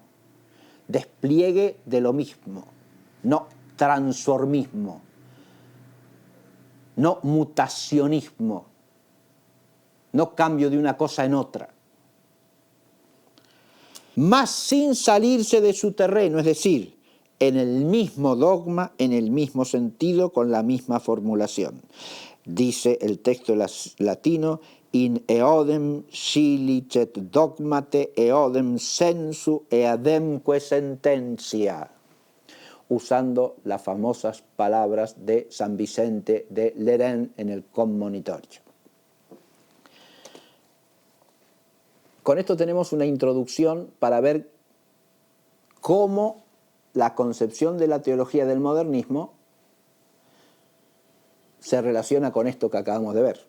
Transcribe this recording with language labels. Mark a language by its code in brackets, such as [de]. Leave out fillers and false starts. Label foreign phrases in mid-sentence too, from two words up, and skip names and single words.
[es] Despliegue de lo mismo, no transformismo, no mutacionismo, no cambio de una cosa en otra. Más sin salirse de su terreno, es decir, en el mismo dogma, en el mismo sentido, con la misma formulación. Dice el texto latino, [la] in eodem silicet dogmate eodem sensu eademque sententia, [es] usando las famosas palabras de San Vicente de Lerén en el Commonitorio. Con esto tenemos una introducción para ver cómo la concepción de la teología del modernismo se relaciona con esto que acabamos de ver.